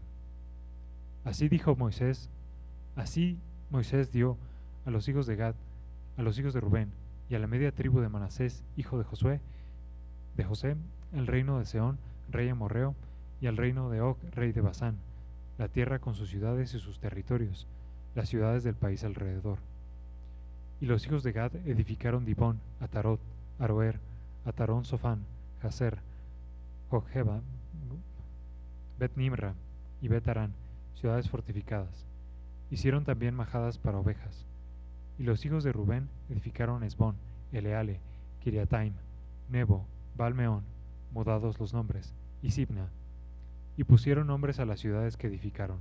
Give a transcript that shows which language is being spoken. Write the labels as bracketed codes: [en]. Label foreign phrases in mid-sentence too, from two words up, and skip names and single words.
[es] Así Moisés dio a los hijos de Gad, a los hijos de Rubén y a la media tribu de Manasés, hijo de José, el reino de Seón, rey amorreo, y al reino de Og, rey de Basán, la tierra con sus ciudades y sus territorios, las ciudades del país alrededor. Y los hijos de Gad edificaron Dibón, Atarot, Aroer, Atarón Sofán, Jazer, Jocheba, Bet Nimra y Bet Arán, ciudades fortificadas. Hicieron también majadas para ovejas. Y los hijos de Rubén edificaron Esbón, Eleale, Kiriataim, Nebo, Balmeón, mudados los nombres, y Sibna, y pusieron nombres a las ciudades que edificaron.